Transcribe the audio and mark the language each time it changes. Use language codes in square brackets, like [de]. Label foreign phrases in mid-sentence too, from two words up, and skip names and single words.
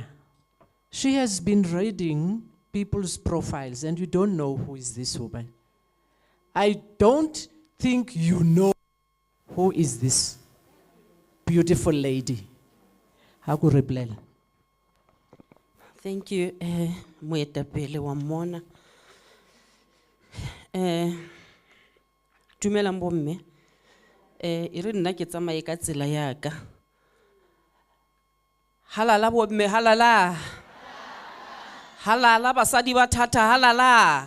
[en] She has been reading people's profiles and you don't know who is this woman. I don't think you know who is this beautiful lady. Thank you, [tn] Moetapele wa Mona. Dumela mbomme. E re nna ke tsamaye ka tsela ya ka. Halala bomme, halala. Halala basadi ba thata, halala.